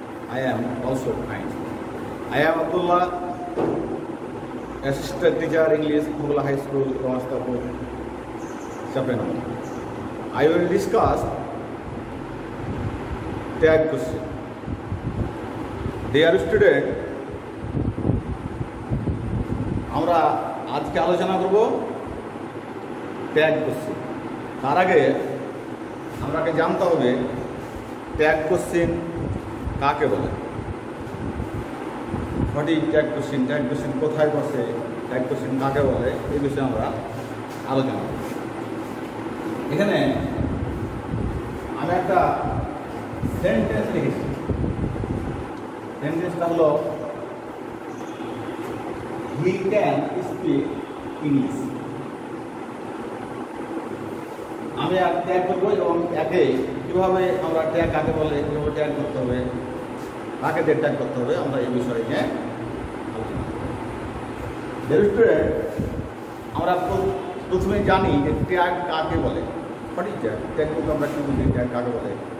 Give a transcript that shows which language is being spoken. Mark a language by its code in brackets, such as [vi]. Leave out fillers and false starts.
[en] I am also fine. I am Abdullah, assistant teacher English, Mugla High School, Ramastapur, Chapena. I will discuss tag question. Dear student, [bn] আমরা আজকে আলোচনা করব tag question. তার আগে আমাকে জানতে হবে ট্যাগ কোশ্চেন কাকে বলে। সঠিক ট্যাগ কোশ্চেন কোথায় বসে, ট্যাগ কোশ্চেন কাকে বলে, এই বিষয়ে আমরা আলোচনা করব। এখানে আমি একটা সেন্টেন্স লিখেছি। সেন্টেন্সটা হলো [en] He can speak English. [bn] আমি ট্যাগ করবো এবং একে কীভাবে আমরা ট্যাগ কাকে বলে, কীভাবে ট্যাগ করতে হবে, কাকে দিয়ে ট্যাগ করতে হবে, আমরা এই বিষয়ে নিয়ে আলোচনা করব। আমরা প্রথমে জানি যে ট্যাগ কাকে বলে। সঠিক ট্যাগ বলতে আমরা কি বুঝি, ট্যাগ কাকে বলে।